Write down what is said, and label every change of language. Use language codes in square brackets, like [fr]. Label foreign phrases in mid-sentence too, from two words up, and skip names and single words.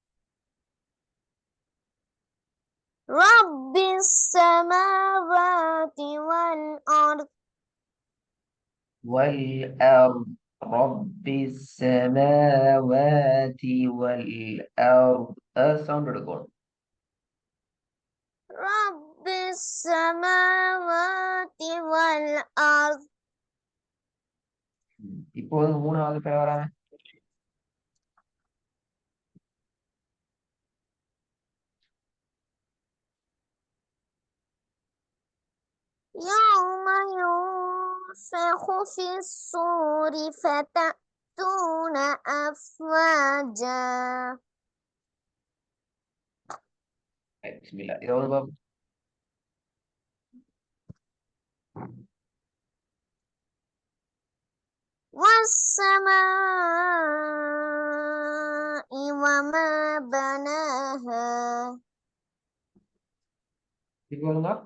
[ar] رب السماوات والأرض والأرض رب السماوات والأرض [ta] சவுண்ட் எடுக்கணும். [ar] رب السماوات والأرض [ta] இப்போது மூணாவது பேர் வராங்க. [ar] يوم ينفخ في الصور فتأتون أفواجا [ta] பிஸ்மில்லா. இருபது பாபு. [ar] والسماء وما بناها [ta] இருபதுங்க.